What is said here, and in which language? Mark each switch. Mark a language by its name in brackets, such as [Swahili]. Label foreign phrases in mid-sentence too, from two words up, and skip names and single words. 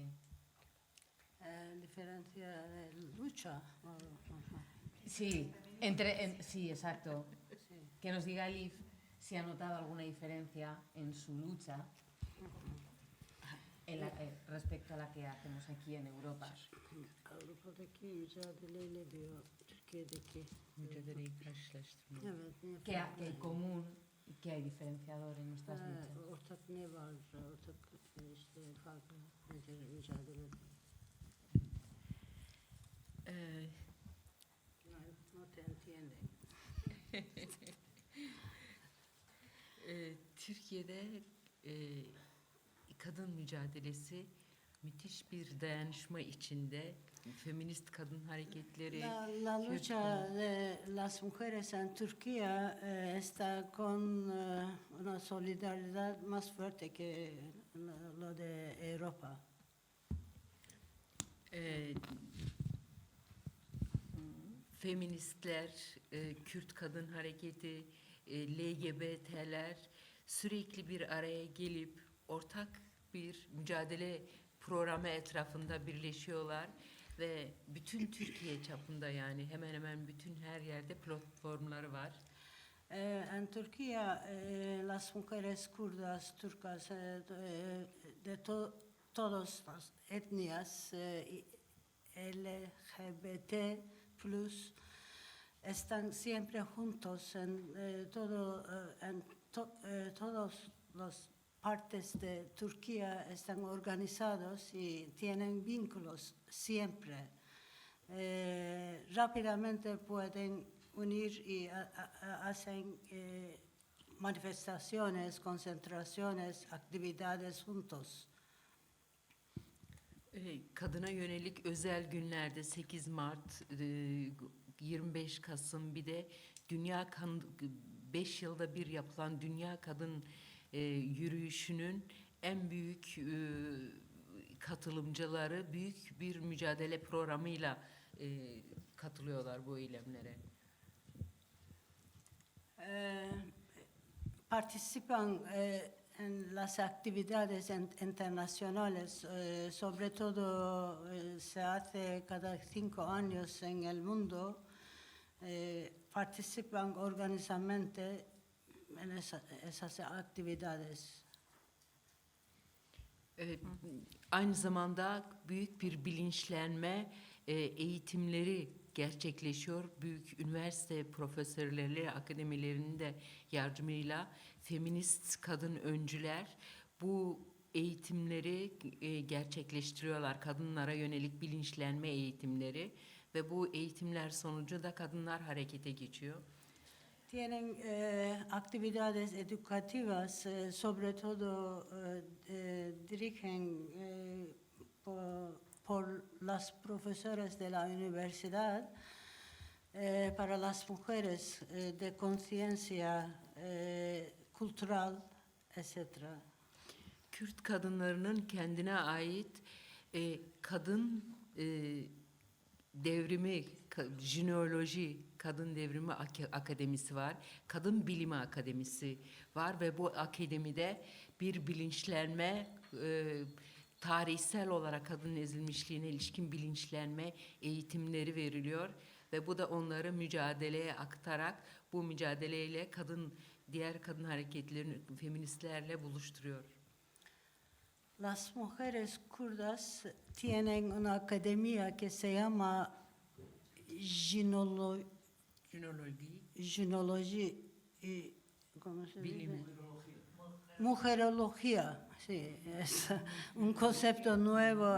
[Spanish] Diferencia de lucha. Sí, sí, exacto. Que nos diga Elif si ha notado alguna diferencia en su lucha respecto a la que hacemos aquí en Europa. [Turkish] Avrupa'daki mücadeleyle diyor, Türkiye'deki Mücadeleyi karşılaştırma. evet, [Spanish] ¿Qué hay común y qué hay diferenciador en nuestras luchas? [Turkish] ortak ne var, ortak işte farklı mücadele. [Spanish] No te entiende. [Turkish] Türkiye'de kadın mücadelesi müthiş bir dayanışma içinde. Feminist kadın hareketleri. [Spanish] La lucha de las mujeres en Turquía está con una solidaridad más fuerte que lo de Europa. [Turkish] Feministler, Kürt kadın hareketi, LGBT'ler sürekli bir araya gelip ortak bir mücadele programı etrafında birleşiyorlar ve bütün Türkiye çapında, yani hemen hemen bütün her yerde platformları var. [Spanish] En Turquía, las mujeres kurdas, turcas, de todas las etnias LGBT+, están siempre juntos en todas las partes de Turquía, están organizados y tienen vínculos siempre. Rápidamente pueden unir y hacen manifestaciones, concentraciones, actividades juntos. [Turkish] Kadına yönelik özel günlerde 8 Mart, 25 Kasım, bir de 5 yılda bir yapılan Dünya Kadın yürüyüşünün en büyük katılımcıları büyük bir mücadele programıyla katılıyorlar bu eylemlere. [Spanish] Participan en las actividades internacionales, sobre todo se hace cada 5 años en el mundo, participan organizadamente en esas actividades. [Turkish] Aynı zamanda büyük bir bilinçlenme eğitimleri gerçekleşiyor. Büyük üniversite profesörleri, akademilerinin de yardımıyla feminist kadın öncüler bu eğitimleri gerçekleştiriyorlar. Kadınlara yönelik bilinçlenme eğitimleri ve bu eğitimler sonucu da kadınlar harekete geçiyor. [Spanish] Tienen actividades educativas, sobre todo dirigen por las profesoras de la universidad para las mujeres de conciencia cultural, etc. [Turkish] Kürt kadınlarının kendine ait kadın devrimi, jineoloji, kadın devrimi akademisi var. Kadın bilimi akademisi var ve bu akademide bir bilinçlenme, tarihsel olarak kadın ezilmişliğine ilişkin bilinçlenme eğitimleri veriliyor. Ve bu da onları mücadeleye aktararak bu mücadeleyle diğer kadın hareketlerini feministlerle buluşturuyor. [Spanish] Las mujeres kurdas tienen una academia que se llama ginología, ¿cómo se dice? Mujerología, sí, es un concepto nuevo.